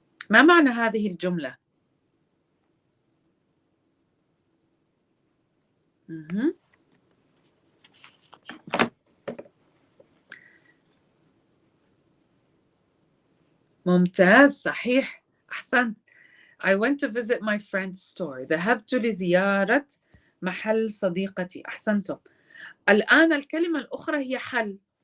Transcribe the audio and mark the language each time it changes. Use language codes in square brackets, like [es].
[ar] ما معنى هذه الجملة؟ ممتاز صحيح أحسنت. [en] I went to visit my friend's store. [ar] ذهبت لزيارة محل صديقتي. أحسنتم. الآن الكلمة الأخرى هي حل.